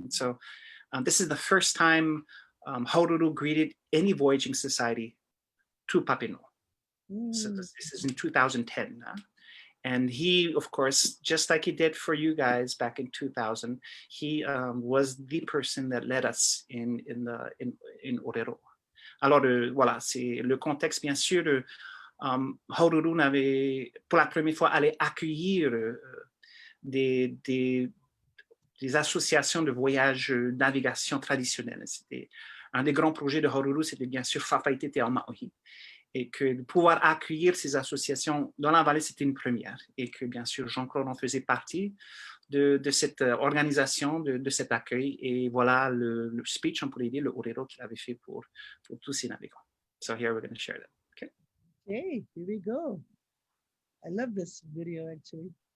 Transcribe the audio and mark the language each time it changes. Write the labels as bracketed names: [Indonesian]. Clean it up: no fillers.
[English] And so this is the first time Haururu greeted any voyaging society to Papino. So this is in 2010. And he, of course, just like he did for you guys back in 2000, he was the person that led us in Orero. [French] Alors, voilà, c'est le contexte, bien sûr. Haururu n'avait, pour la première fois, allé accueillir des associations de voyage navigation traditionnelles. C'était un des grands projets de Haururu, c'était bien sûr Fafaite Te Aomaohi. Et que de pouvoir accueillir ces associations dans la vallée, c'était une première. Et que bien sûr, Jean-Claude en faisait partie de cette organisation, de cet accueil. Et voilà le speech, on pourrait dire, le orero qu'il avait fait pour tous ces navigants. [English] So here we're going to share that. Okay. Hey, here we go. I love this video, actually.